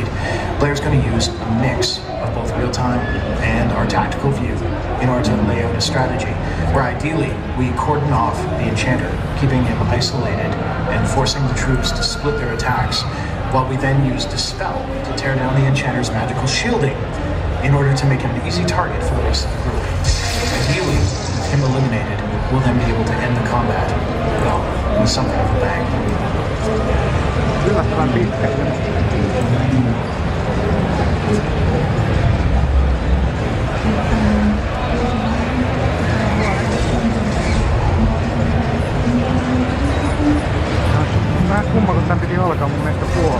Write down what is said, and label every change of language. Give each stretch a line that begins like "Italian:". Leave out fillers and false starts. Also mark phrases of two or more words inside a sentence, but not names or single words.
English: Blair's going to use a mix of both real-time and our tactical view in order to lay out a strategy where ideally we cordon off the Enchanter, keeping him isolated and forcing the troops to split their attacks, while we then use Dispel to tear down the Enchanter's magical shielding in order to make him an easy target for the rest of the group. Ideally, with him eliminated, we'll then be able to end the combat, well, with something of a bang.
Finnish: Yllättävän pitkä. Vähän kumma, kun tän piti alkaa mun mielestä puolella.